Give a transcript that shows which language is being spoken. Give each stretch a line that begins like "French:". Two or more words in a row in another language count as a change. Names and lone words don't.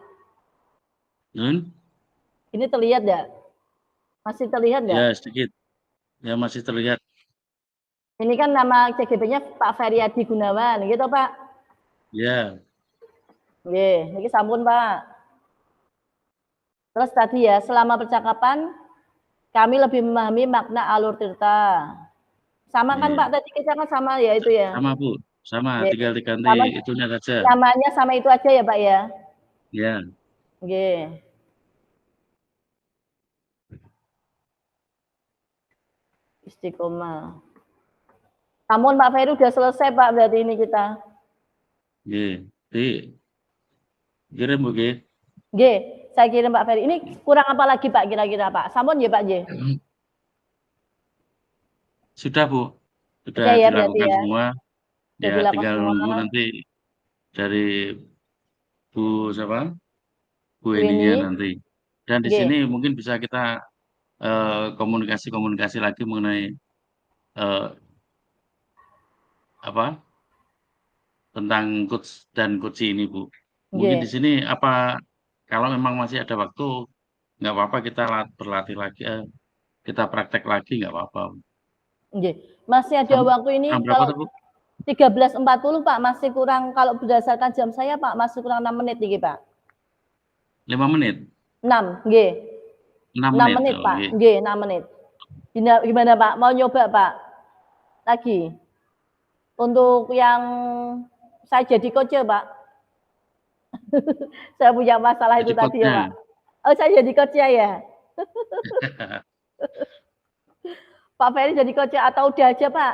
Indonesian: Ini terlihat enggak? Masih terlihat enggak? Ya, sedikit. Ya, masih terlihat. Ini kan nama CGP-nya Pak Feryadi Gunawan, gitu Pak? Ya.
Balinese: Nggih, niki sampun, Pak.
Indonesian: Terus tadi ya, selama percakapan kami lebih memahami makna alur tirta. Sama kan Iya. Pak tadi kita kan sama ya itu ya? Sama, Bu, sama, Nggih. tinggal diganti Sama itunya saja. namanya sama itu aja ya, Pak ya? Ya. Nggih. Istiqomah. Namun Pak Ferry udah selesai Pak berarti ini kita. Nggih. Kirim, Bu, nggih. Nggih, saya kirim Pak Ferry. Ini kurang apa lagi Pak kira-kira Pak?
Balinese: Sampun nggih Pak nggih?
Indonesian: Sudah, Bu. Sudah Sudah ya berarti dilakukan ya? semua. Sudah Ya, dilakukan tinggal semua. nunggu nanti dari Bu siapa? Bu Bu Eninya Eni. nanti. Dan di Nggih. sini mungkin bisa kita komunikasi lagi mengenai apa tentang coach dan coach ini, Bu. Mungkin di Nggih. sini apa kalau memang masih ada waktu nggak apa-apa kita berlatih lagi, kita praktek lagi nggak apa-apa. Nggih. Masih ada waktu ini Jam berapa kalau tuh, Bu? 13.40 Pak, masih kurang kalau berdasarkan jam saya Pak, masih kurang 6 menit nih Pak. 5 menit? 6, nggih. 6 6 menit? menit Oh, Pak, nggih. nggih 6 menit. Gimana Pak, mau nyoba Pak? Lagi? Untuk yang saya jadi coach ya Pak? Saya punya masalah itu Jadi tadi ya Pak. coach-nya? Oh saya jadi coach-nya ya? Pak Ferry jadi coach atau udah aja Pak?